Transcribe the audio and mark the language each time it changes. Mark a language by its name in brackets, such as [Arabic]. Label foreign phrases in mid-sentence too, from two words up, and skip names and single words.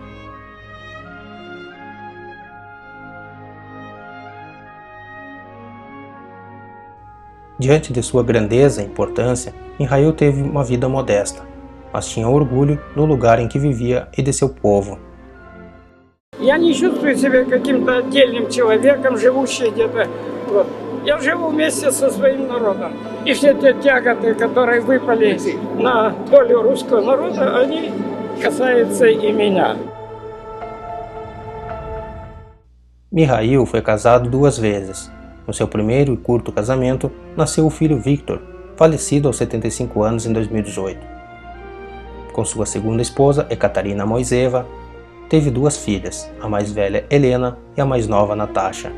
[Portuguese] Diante de sua grandeza e importância, Mikhail teve uma vida modesta, mas tinha orgulho do lugar em que vivia e de seu povo. [Russian] Я не чувствую себя каким-то отдельным человеком, живущим где-то. Я живу вместе со своим народом. И все те тяготы, которые выпали на долю русского народа, они касаются и меня. [Portuguese] Mikhail foi casado 2 vezes. No seu primeiro e curto casamento, nasceu o filho Viktor, falecido aos 75 anos em 2018. Com sua segunda esposa, Ekaterina Moiseva, teve 2 filhas, a mais velha Helena e a mais nova Natasha.